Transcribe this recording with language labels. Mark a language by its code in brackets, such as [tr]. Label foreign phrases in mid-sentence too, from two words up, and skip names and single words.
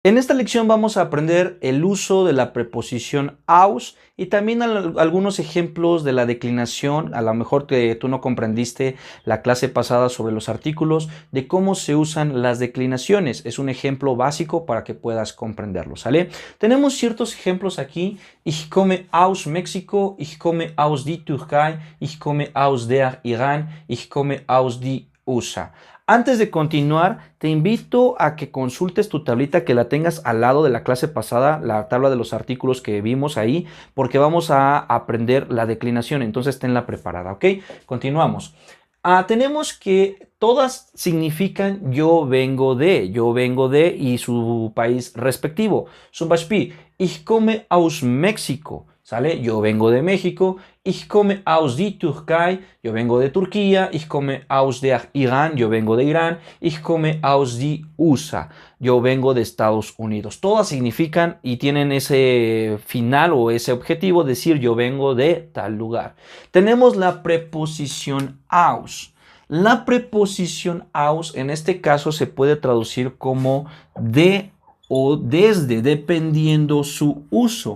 [es] En esta lección vamos a aprender el uso de la preposición aus y también algunos ejemplos de la declinación. A lo mejor tú no comprendiste la clase pasada sobre los artículos, de cómo se usan las declinaciones. Es un ejemplo básico para que puedas comprenderlo, ¿sale? Tenemos ciertos ejemplos aquí. [de] Ich komme aus México, ich komme aus die Türkei, ich komme aus der Irán, ich komme aus die USA. [es] Antes de continuar, te invito a que consultes tu tablita, que la tengas al lado de la clase pasada, la tabla de los artículos que vimos ahí, porque vamos a aprender la declinación, entonces tenla preparada, ¿ok? Continuamos. Tenemos que todas significan yo vengo de y su país respectivo. [de] Zum Beispiel, ich komme aus México. [es] ¿Sale? Yo vengo de México. [de] Ich komme aus die Türkei. [es] Yo vengo de Turquía. [de] Ich komme aus der Irán. [es] Yo vengo de Irán. [de] Ich komme aus die USA. [es] Yo vengo de Estados Unidos. Todas significan y tienen ese final o ese objetivo, decir yo vengo de tal lugar. Tenemos la preposición aus. La preposición aus en este caso se puede traducir como de o desde, dependiendo su uso.